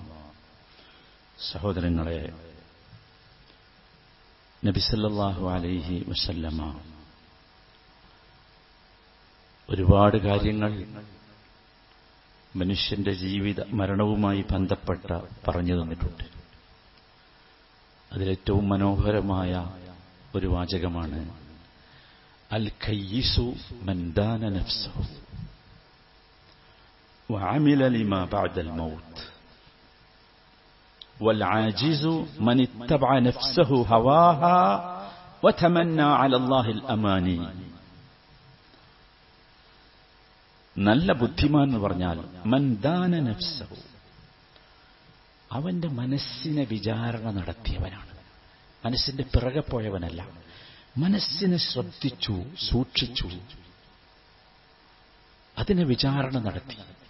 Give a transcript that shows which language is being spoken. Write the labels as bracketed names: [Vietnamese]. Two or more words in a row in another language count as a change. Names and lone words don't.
[Malayalam] സഹോദരങ്ങളെ, നബി [Arabic] صلى الله عليه وسلم [Malayalam] ഒരുപാട് കാര്യങ്ങൾ മനുഷ്യന്റെ ജീവിത മരണവുമായി ബന്ധപ്പെട്ട പറഞ്ഞു തന്നിട്ടുണ്ട്. അതിലേറ്റവും മനോഹരമായ ഒരു വാചകമാണ് [Arabic] الكيس من دان نفسه وعمل لما بعد الموت والعاجز من اتبع نفسه هواها وتمنى على الله الأماني. [Malayalam] നല്ല ബുദ്ധിമാൻ എന്ന് പറഞ്ഞാൽ [Arabic] من دان نفسه, [Malayalam] അവന്റെ മനസ്സിനെ വിചാരണ നടത്തിയവനാണ്. മനസ്സിന്റെ പിറകെ പോയവനല്ല, മനസ്സിനെ ശ്രദ്ധിച്ചു, സൂക്ഷിച്ചു, അതിനെ വിചാരണ നടത്തി.